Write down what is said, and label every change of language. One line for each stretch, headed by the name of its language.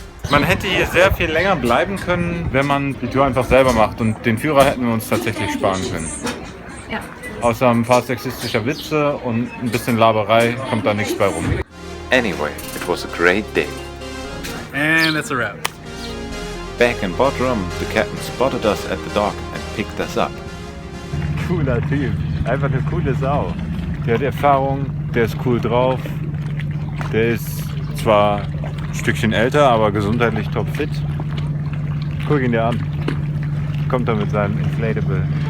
German: Man hätte hier sehr viel länger bleiben können, wenn man die Tour einfach selber macht, und den Führer hätten wir uns tatsächlich sparen können. Ja. Außer ein paar sexistischer Witze und ein bisschen Laberei kommt da nichts bei rum.
English: Anyway, it was a great day. And that's a wrap. Back in Bodrum, the captain spotted us at the dock and picked us up.
German: Cooler Typ, einfach eine coole Sau. Der hat Erfahrung, der ist cool drauf, der ist zwar ein Stückchen älter, aber gesundheitlich topfit. Guck ihn dir an. Kommt er mit seinem Inflatable.